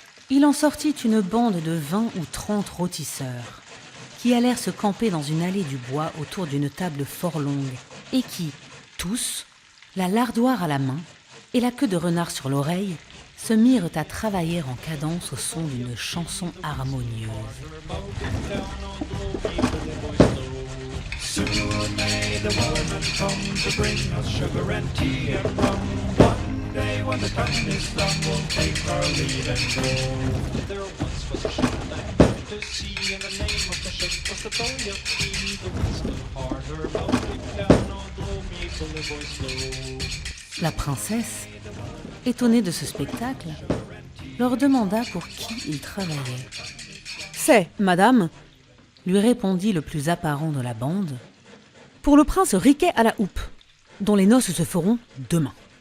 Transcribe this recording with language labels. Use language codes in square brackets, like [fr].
[fr] Il en sortit une bande de 20 ou 30 rôtisseurs, qui allèrent se camper dans une allée du bois autour d'une table fort longue, et qui, tous, la lardoire à la main et la queue de renard sur l'oreille, se mirent à travailler en cadence au son d'une chanson harmonieuse. [en] Soon may the woman come to bring us sugar and tea and rum. One day when the time is done, we'll take our leave and go. There once was a ship that put to sea, and the name of the ship was the Boyarty. The winds blew harder, mounting down on gloomy Bully Slow. [fr] La princesse, étonnée de ce spectacle, leur demanda pour qui ils travaillaient. « C'est, madame, » lui répondit le plus apparent de la bande, « pour le prince Riquet à la houppe, dont les noces se feront demain.